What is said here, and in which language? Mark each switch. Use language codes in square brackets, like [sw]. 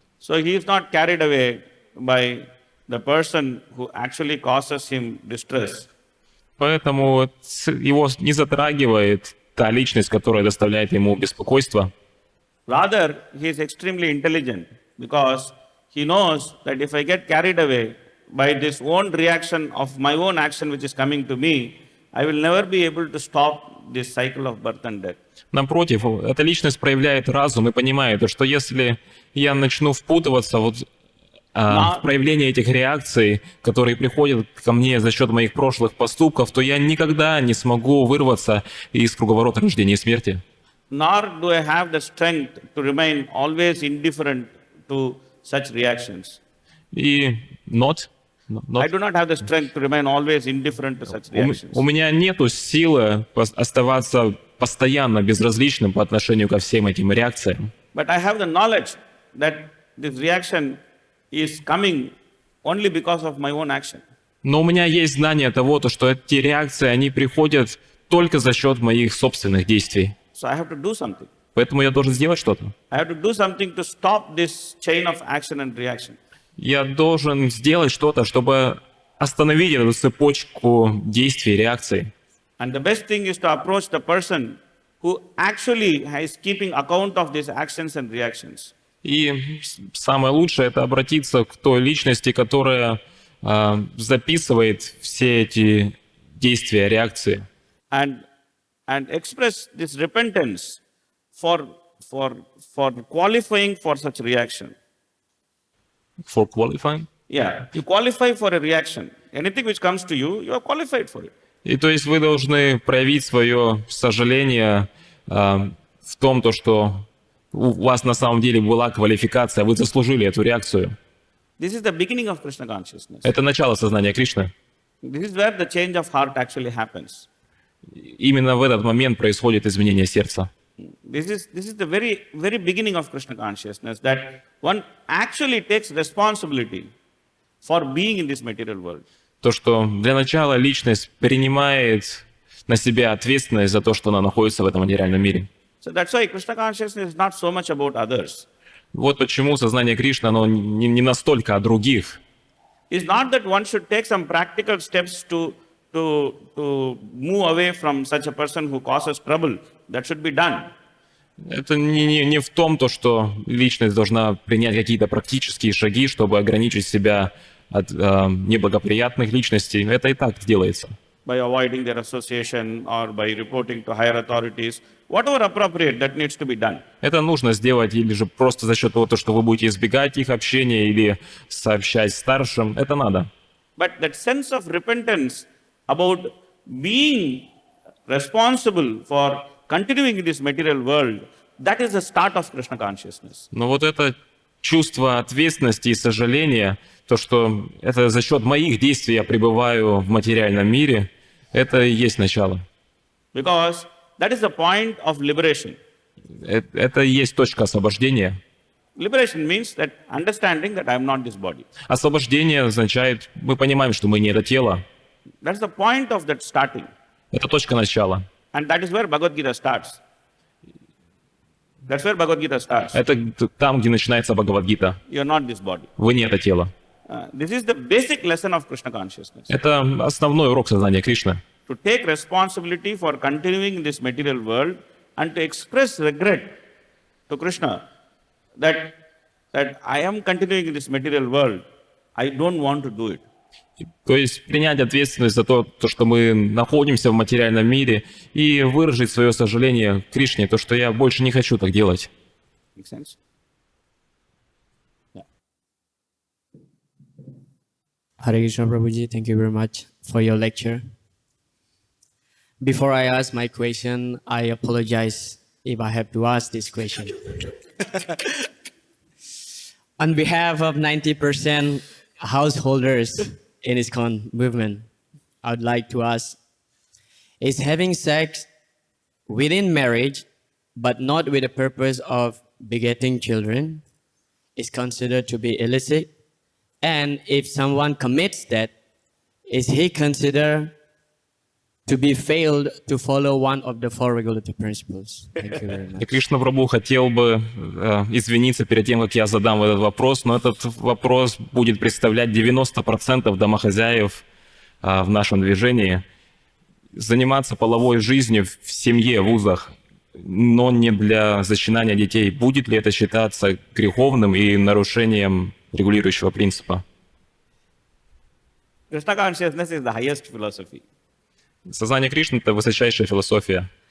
[en] So he is not carried away by the person who actually causes him distress. [ru] Поэтому его не затрагивает та личность, которая доставляет ему беспокойство. [en] Rather, he is extremely intelligent because he knows that if I get carried away by this own reaction of my own action which is coming to me, I will never be able to stop this cycle of birth and death. [ru] Напротив, эта личность проявляет разум и понимает, что если я начну впутываться в проявление этих реакций, которые приходят ко мне за счет моих прошлых поступков, то я никогда не смогу вырваться из круговорота рождения и смерти. [en] Nor do I have the strength to remain always indifferent to such reactions. [ru] И [en] I do not have the strength to remain always indifferent to such reactions. [ru] у меня нету силы оставаться постоянно безразличным по отношению ко всем этим реакциям. [en] But I have the knowledge that this reaction is coming only because of my own action. [ru] Но у меня есть знание того, что эти реакции, они приходят только за счет моих собственных действий. [en] So I have to do something. [ru] Поэтому я должен сделать что-то. [en] I have to do something to stop this chain of action and reaction. [ru] Я должен сделать что-то, чтобы остановить эту цепочку действий и реакций. [en] And the best thing is to approach the person who actually is keeping account of these actions and reactions. [ru] И самое лучшее — это обратиться к той личности, которая записывает все эти действия, реакции. [en] And express this repentance for qualifying for such reaction. For qualifying? Yeah, you qualify for a reaction. Anything which comes to you, you are qualified for it. [ru] И то есть вы должны проявить свое сожаление в том, то, что у вас на самом деле была квалификация, вы заслужили эту реакцию. [en] This is the beginning of Krishna consciousness. [ru] Это начало сознания Кришны. [en] This is where the change of heart actually happens. [ru] Именно в этот момент происходит изменение сердца. [en] This is the very beginning of Krishna consciousness, that one actually takes responsibility for being in this material world. [ru] То, что для начала личность принимает на себя ответственность за то, что она находится в этом материальном мире. [en] So that's why Krishna consciousness is not so much about others. [ru] Вот почему сознание Кришны, оно не настолько о других. [en] It's not that one should take some practical steps to move away from such a person who causes trouble. That should be done. [ru] Это не в том, то, что личность должна принять какие-то практические шаги, чтобы ограничить себя от неблагоприятных личностей. Это и так делается. [en] By avoiding their association or by reporting to higher authorities, whatever appropriate, that needs to be done. [ru] Это нужно сделать или же просто за счет того, что вы будете избегать их общения или сообщать старшим. Это надо. [en] But that sense of repentance about being responsible for continuing in this material world, that is the start of Krishna consciousness. [ru] Но вот это чувство ответственности и сожаления, то, что это за счет моих действий я пребываю в материальном мире, это и есть начало. [en] Because that is the point of liberation. [ru] Это и есть точка освобождения. [en] Liberation means that understanding that I am not this body. [ru] Освобождение означает, мы понимаем, что мы не это тело. [en] That's the point of that starting. [ru] Это точка начала. [en] And that is where Bhagavad Gita starts. That's where Bhagavad Gita starts. [ru] Это там, где начинается Бхагават-гита. [en] You are not this body. [ru] Вы не это тело. [en] This is the basic lesson of Krishna consciousness. [ru] Это основной урок сознания Кришны. [en] To take responsibility for continuing in this material world and to express regret to Krishna that I am continuing in this material world. I don't want to do it. [ru] То есть принять ответственность за то, что мы находимся в материальном мире, и выразить свое сожаление Кришне, то, что я больше не хочу так делать. [en] Make sense? Yeah. Hare Krishna Prabhuji, thank you very much for your lecture. Before I ask my question, I apologize if I have to ask this question. On behalf of 90% householders in ISKCON movement, I would like to ask, is having sex within marriage, but not with the purpose of begetting children, is considered to be illicit? And if someone commits that, is he considered to be failed to follow one of the four regulative principles? Thank you very much. [ru] Кришна Прабху хотел бы извиниться перед тем, как я задам этот вопрос, но этот вопрос будет представлять 90% домохозяев в нашем движении. Заниматься половой жизнью в семье, в вузах, но не для зачинания детей. Будет ли это считаться греховным и нарушением регулирующего принципа? [en] Krishna consciousness is the highest philosophy. [ru] Сознание Кришны — это высочайшая философия.